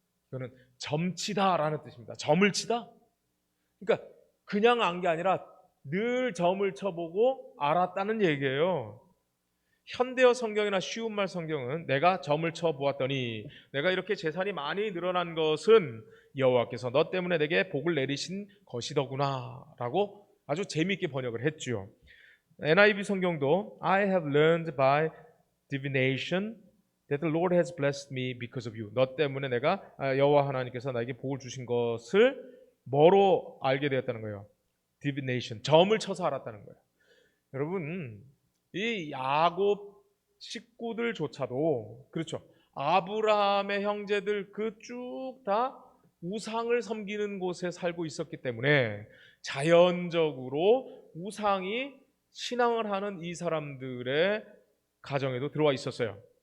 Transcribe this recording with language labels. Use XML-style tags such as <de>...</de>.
<ko>이거는 점치다라는 뜻입니다. 점을 치다? 그러니까 그냥 안 게 아니라 늘 점을 쳐보고 알았다는 얘기예요. 현대어 성경이나 쉬운 말 성경은 내가 점을 쳐 보았더니 내가 이렇게 재산이 많이 늘어난 것은 여호와께서 너 때문에 내게 복을 내리신 것이더구나 라고 아주 재미있게 번역을 했죠. NIV 성경도</ko> <en>I have learned by divination that the Lord has blessed me because of you.</en> <ko>너 때문에 내가 여호와 하나님께서 나에게 복을 주신 것을 뭐로 알게 되었다는 거예요?</ko> <en>divination.</en> <ko>점을 쳐서 알았다는 거예요. 여러분 이 야곱 식구들조차도 그렇죠. 아브라함의 형제들 그 쭉 다 우상을 섬기는 곳에 살고 있었기 때문에 자연적으로 우상이 신앙을 하는 이 사람들의 가정에도 들어와 있었어요.</ko>